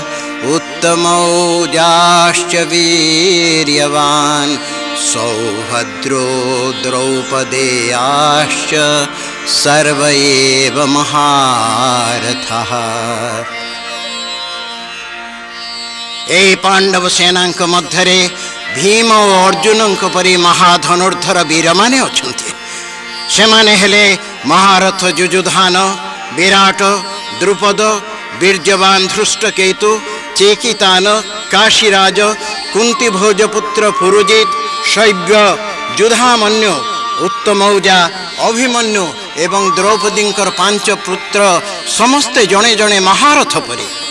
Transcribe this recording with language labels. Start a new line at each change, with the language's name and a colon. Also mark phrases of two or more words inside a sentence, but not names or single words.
Sanskrit: उत्तमौजाश्च वीर्यवान् सौभद्रो द्रौपदेयाश्च सर्व एव महारथः।
Odia: ଏ ପାଣ୍ଡବ ସେନାଙ୍କ ମଧ୍ୟରେ ଭୀମ ଔର ଅର୍ଜୁନ ପରି ମହାଧନୁର୍ଧର ବୀର ମାନେ ଅଛନ୍ତି। ସେମାନେ ହେଲେ ମହାରଥ ଯୁଯୁଧାନ, ବିରାଟ, ଦ୍ରୁପଦ, ବୀର୍ଯ୍ୟବାନ ଧୃଷ୍ଟକେତୁ, ଚେକିତାନ, କାଶୀରାଜ, କୁନ୍ତୀ ଭୋଜପୁତ୍ର ପୁରୁଜିତ, ଶୈବ୍ୟ, ଯୁଧାମନ୍ୟୁ, ଉତ୍ତମୌଜା, ଅଭିମନ୍ୟୁ ଏବଂ ଦ୍ରୌପଦୀଙ୍କର 5 ପୁତ୍ର ସମସ୍ତେ ଜଣେ ଜଣେ ମହାରଥ ପରି।